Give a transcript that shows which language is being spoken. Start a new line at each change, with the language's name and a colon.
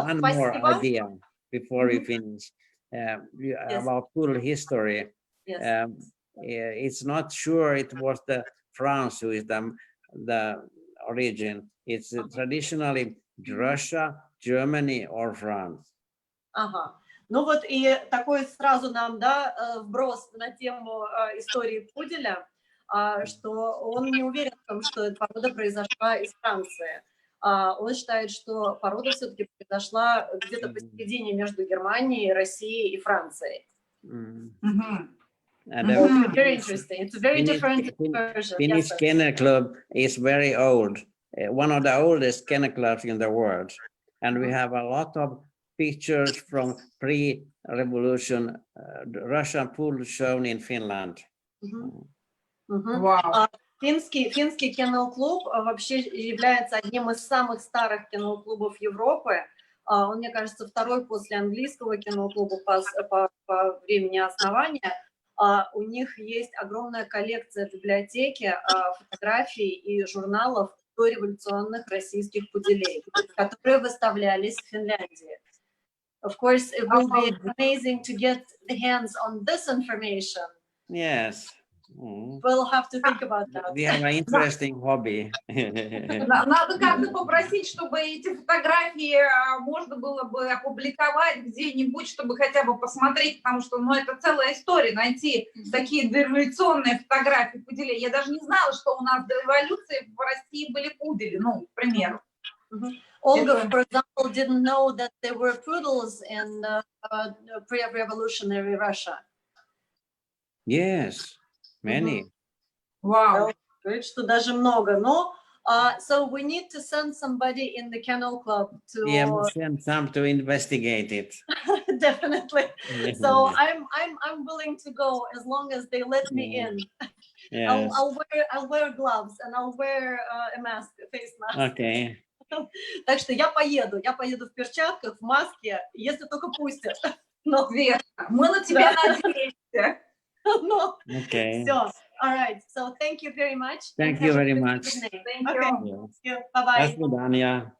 English: one more idea before we finish about poodle history. Yes. It's not sure it was the France who is the origin. It's traditionally Russia, Germany, or France.
Russian: Ага. Ну вот и такой сразу нам, вброс на тему истории Пуделя. Что он не уверен в том, что эта порода произошла из Франции. Он считает, что порода все-таки произошла где-то посередине между Германией, Россией и Францией.
English: Very interesting. It's a very different version. Finnish Kennel Club is very old, one of the oldest kennel clubs in the world, and we have a lot of pictures from pre-revolution Russian poodles shown in Finland. Wow.
Russian: Финский кеннел-клуб вообще является одним из самых старых кеннел-клубов Европы. Он, мне кажется, второй после английского кеннел-клуба по времени основания. У них есть огромная коллекция в библиотеке фотографий и журналов дореволюционных российских пуделей, которые выставлялись в Финляндии.
English: Of course, it will be amazing to get the hands on this information. Yes. We'll have to think about that. We have an interesting hobby.
Russian: Надо как-то попросить, чтобы эти фотографии можно было бы опубликовать где-нибудь, чтобы хотя бы посмотреть, потому что, это целая история, найти такие дореволюционные фотографии пуделей. Я даже не знала, что у нас до революции в России были пудели, к примеру.
English: Olga, for example, didn't know that there were poodles in pre-revolutionary Russia. Yes, many.
Russian: Вау. Говорит, что даже много.
English: Но, so we need to send somebody in the kennel club to Yeah, we send some to investigate it. definitely. Yes, So I'm willing to go as long as they let me Yeah. in. yes. I'll wear gloves and I'll wear a mask, a face mask. Okay.
Russian: Так что я поеду в перчатках, в маске, если только пустят. Но, Света, мы на тебя надеемся. но
English: Okay.
Russian: все.
English: All right. So thank you very much. Thank and you have a very good much. evening. Thank Okay. you. Yes. Bye
Russian: До
English: bye.
Russian: свидания.